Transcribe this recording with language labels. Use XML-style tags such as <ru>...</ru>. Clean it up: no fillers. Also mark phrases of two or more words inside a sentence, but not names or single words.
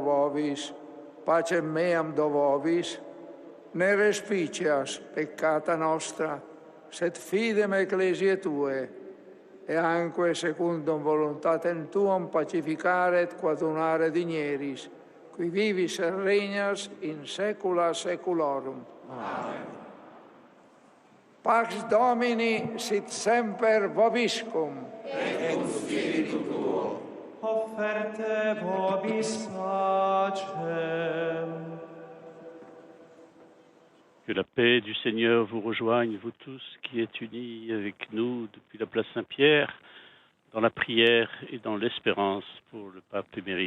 <la>vobis, pacem meam do vobis, ne respicias peccata nostra, sed fidem ecclesiae tue, e anque secundum voluntatem tuam pacificare et quadunare digneris, qui vivis et regnas in saecula saeculorum. Amen. Pax Domini sit semper vobiscum. Et cum spiritu tuo. Offerte vobis pacem.</la> <fr>Que la paix du Seigneur vous rejoigne, vous tous qui êtes unis avec nous depuis la place Saint-Pierre, dans la prière et dans l'espérance pour le pape émérite.</fr>